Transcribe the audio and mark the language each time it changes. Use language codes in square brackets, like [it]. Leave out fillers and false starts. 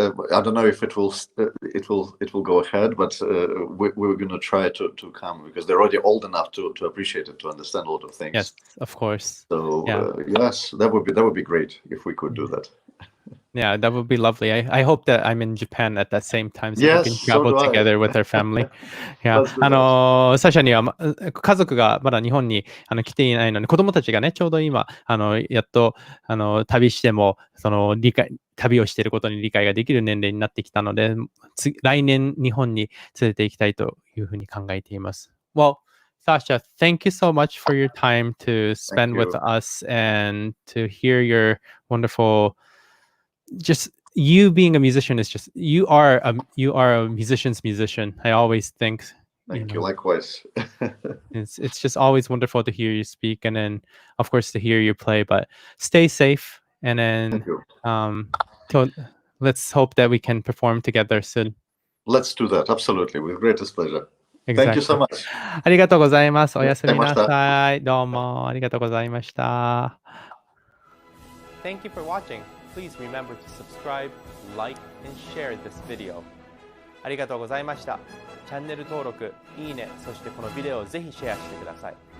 [en] I don't know if it will go ahead, but we're going to try to come because they're already old enough to appreciate it, to understand a lot of things. Yes, of course. So yes, that would be great if we could do that. Yeah, that would be lovely. I hope that I'm in Japan at that same time so we can travel together with our family. Yeah. [ja] サシャには家族がまだ日本に来ていないので、子供たちがね、ちょうど今、やっと旅しても、旅をしていることに理解ができる年齢になってきたので、来年日本に連れて行きたいというふうに考えています。 [en] Well, Sasha, thank you so much for your time to spend with us and to hear your wonderful just you being a musician is just you are a musician's musician. I always think. Thank you. Likewise. It's just always wonderful to hear you speak, and then of course to hear you play. But stay safe And Thank then you. till, let's hope that we can perform together soon. Let's do that. Absolutely. With greatest pleasure. Exactly. Thank you so much. [ja] ありがとうございます。おやすみなありがとうございさい。どうもありがとうございました。 [en] Thank you for watching. Please remember to subscribe, like, and share this video. [ja] ありがとうございました。チャンネル登録、いいね、そしてこのビデオをぜひシェアしてください。